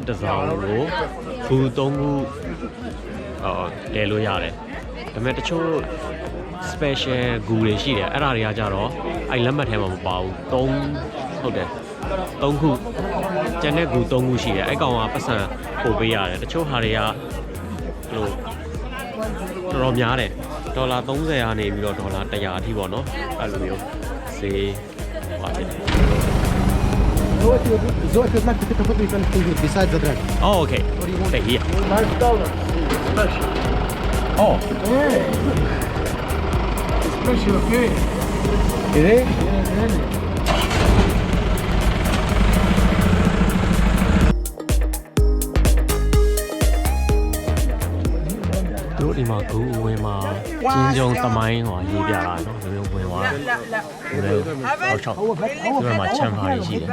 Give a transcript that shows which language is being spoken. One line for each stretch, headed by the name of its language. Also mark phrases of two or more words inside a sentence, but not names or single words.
Burmese: တစ်စောင်ကိုခု3ခုတဲလို့ရတယ်ဒါပေမဲ့တချို့ special ဂူတွေရှိတယ်အဲ့ဒါတွေကကြတော့အဲ့လက်မှတ်ထဲမှာမပါဘူး3ဟုတ်တယ်3ခုကျန်တဲ့ဂူ3ခုရှိတယ်အဲ့ကောင်ကပတ်စံပို့ပေးရတယ်တချို့ဟာတွေကလို့တော်တော်များတယ်ဒေါ်လာ30ကနေပြီးတော့ဒေါ်လာ100အထိပေါ့နော်အဲ့လိုမျိုးဈေးပါဖြစ်တယ်
English: So if you'd like to pick a photo, you can take it beside the drag. Oh, okay. Stay here. $5 special. Oh. Yeah. Special, okay. Is it? Yeah.
Burmese: တို့ဒီမှာဂူဝင်မှာကျင်းကျုံသမိုင်းဟောရေးပြတာเนาะဒီလိုဝင်သွားတယ်ဒီမှာချမ်းပါရှိတယ်